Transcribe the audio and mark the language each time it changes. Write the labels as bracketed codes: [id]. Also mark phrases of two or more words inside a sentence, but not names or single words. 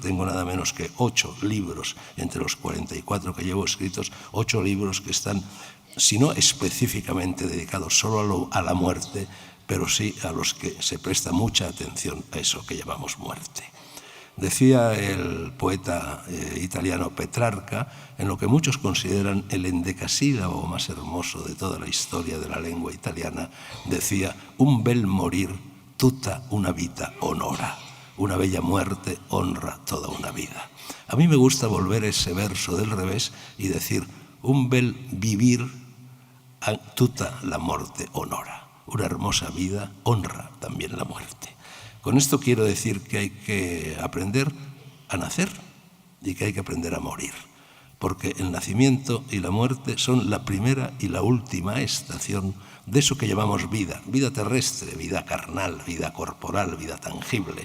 [es] Tengo nada menos que 8 libros, entre los 44 que llevo escritos, 8 libros que están, si no específicamente dedicados solo a la muerte, pero sí a los que se presta mucha atención a eso que llamamos muerte. Decía el poeta italiano Petrarca, en lo que muchos consideran el endecasílabo más hermoso de toda la historia de la lengua italiana, decía: [it] un bel morir tutta una vita onora. [es] Una bella muerte honra toda una vida. A mí me gusta volver ese verso del revés y decir: [it] un bel vivir tutta la morte onora. [es] Una hermosa vida honra también la muerte. Con esto quiero decir que hay que aprender a nacer y que hay que aprender a morir. porque el nacimiento y la muerte son la primera y la última estación de eso que llamamos vida, vida terrestre, vida carnal, vida corporal, vida tangible.